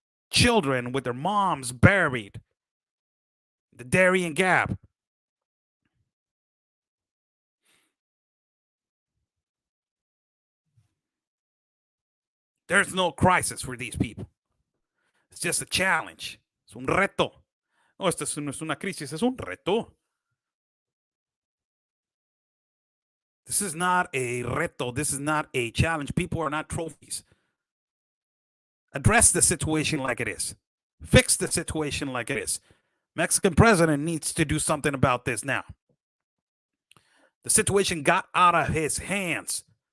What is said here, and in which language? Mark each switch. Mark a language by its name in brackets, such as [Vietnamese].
[English] Children with their moms buried. The Darien Gap. There's no crisis for these people. It's just a challenge. [Spanish] Es un reto. No, esto no es una crisis, es un reto. [English] This is not a reto. This is not a challenge. People are not trophies. Address the situation like it is. Fix the situation like it is. Mexican president needs to do something about this now. The situation got out of his hands.